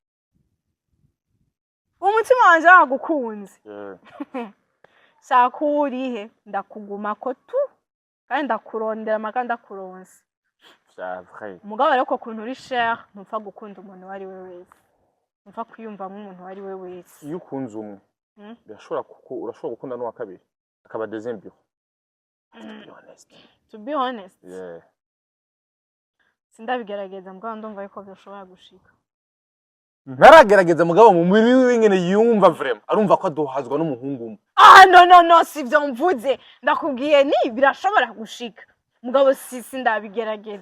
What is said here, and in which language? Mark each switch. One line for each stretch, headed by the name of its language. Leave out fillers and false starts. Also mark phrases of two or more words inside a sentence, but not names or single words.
Rundi: umutima wanje wagukunze sakurihe ndakuguma ko tu kandi ndakurondera maka ndakuronse mugabo rero ko kuntu uri cher ntupfa gukunda umuntu wari we wese ntupfa kwiyumvamo umuntu wari we wese iyo ukunze umwe urashobora gukunda n'uwa kabiri akaba
French: deuxième bureau
English: to be honest yeah
Rundi: sindabigerageza mugabo ndumva ariko byoshobora gushika ntaragerageza mugabo mu mubiri wiwe ngene yumva vraiment arumva ko adohazwa n'umuhungu umwe no sivyo mvuze ndakubwiye ni birashobora gushika mugabo sindabigerageza